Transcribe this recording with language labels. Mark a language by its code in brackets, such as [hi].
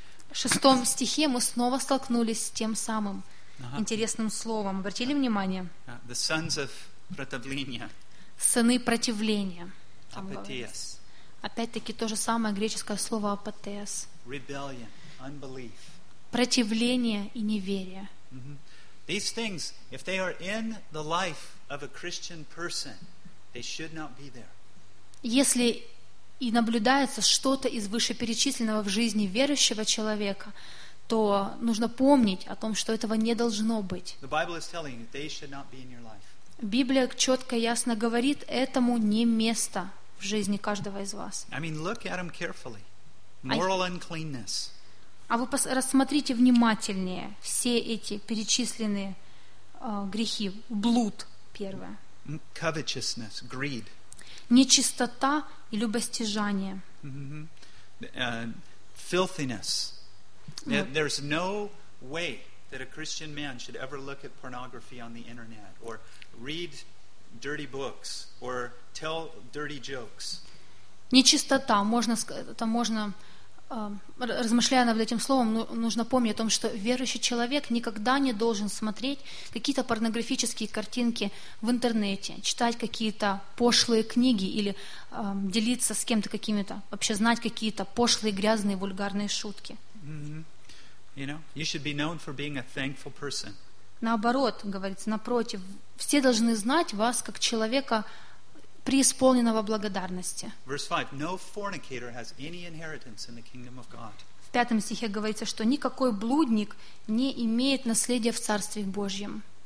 [ru] В шестом стихе мы снова столкнулись с тем самым интересным словом. Обратили внимание? [en] The sons of [ru] противления. Сыны противления. Апатеос. Опять-таки, то же самое греческое слово апатеос. [en] Rebellion, unbelief. [ru] Противление и неверие. [en] These things, if they are in the life of a Christian person, they should not be there. [ru] Если и наблюдается что-то из вышеперечисленного в жизни верующего человека, то нужно помнить о том, что этого не должно быть. [en] The Bible is telling you they should not be in your life. [ru] Библия четко и ясно говорит, этому не место в жизни каждого из вас. [en] I mean, look at them carefully. Moral uncleanness. [ru] А вы рассмотрите внимательнее все эти перечисленные грехи. Блуд первое. [en] Covetousness, greed. [ru] Нечистота и любостяжание. [en] Filthiness. There's no way that a Christian man should ever look at pornography on the internet or read dirty books or tell dirty jokes. [ru] Нечистота. Размышляя над этим словом, нужно помнить о том, что верующий человек никогда не должен смотреть какие-то порнографические картинки в интернете, читать какие-то пошлые книги или делиться с кем-то какими-то, вообще знать какие-то пошлые, грязные, вульгарные шутки. [en] You should be known for being a thankful person. [ru] Наоборот, говорится, напротив, все должны знать вас как человека преисполненного благодарности. В пятом стихе говорится, что никакой блудник не имеет наследия в Царстве Божьем.